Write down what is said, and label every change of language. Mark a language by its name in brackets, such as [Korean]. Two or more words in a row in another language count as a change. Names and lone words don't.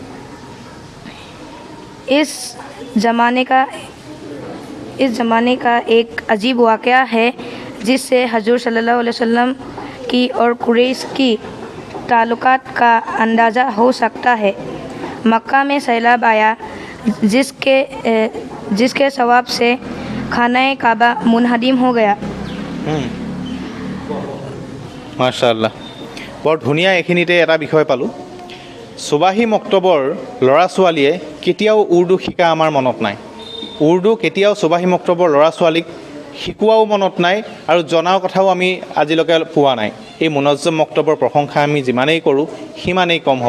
[Urdu] اس زمانے کا ایک عجیب واقعہ ہے جس سے حضور [Arabic] صلى الله عليه وسلم [Urdu] کی اور قریش کی تعلقات کا اندازہ ہو سکتا ہے. مکہ میں سیلاب آیا، جس کے سواب سے خانہ کعبہ منہدم ہو گیا. [Assamese] মাশাআল্লাহ, বৰ ধুনীয়া। এইখিনিতে এটা বিষয় পালোঁ, সুবাহী মক্তবৰ ল'ৰা ছোৱালীয়ে কেতিয়াও উৰ্দু শিকা আমাৰ মনত নাই। উৰ্দু কেতিয়াও সুবাহী মক্তবৰ ল'ৰা ছোৱালীক শিকোৱাও মনত নাই আৰু জনাৰ কথাও আমি আজিলৈকে পোৱা নাই। এই মুনজ্জম মক্তবৰ প্ৰশংসা আমি যিমানেই কৰোঁ সিমানেই কম হ'ব।